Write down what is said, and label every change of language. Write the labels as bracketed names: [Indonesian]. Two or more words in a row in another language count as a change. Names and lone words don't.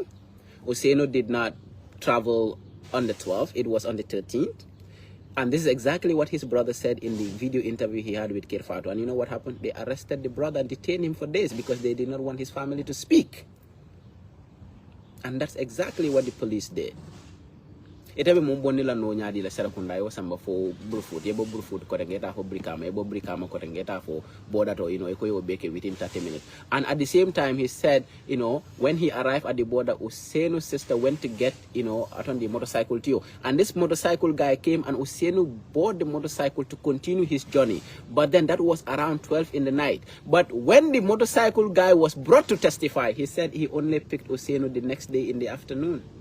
[English] Useno did not travel on the 12th. It was on the 13th. And this is exactly what his brother said in the video interview he had with Kirfatu. And you know what happened? They arrested the brother and detained him for days because they did not want his family to speak. And that's exactly what the police did. [Mandingo] Itabe mumboni la no nyadi la Serakunda yo samba fo Brufut, yebo Brufut korengeta fo Brikama, yebo Brikama korengeta fo border to ekoyo beke [English] within 30 minutes. And at the same time he said, when he arrived at the border, Usenu's sister went to get, on the motorcycle too. And this motorcycle guy came and Usenu bought the motorcycle to continue his journey. But then that was around 12 in the night. But when the motorcycle guy was brought to testify, he said he only picked Usenu the next day in the afternoon.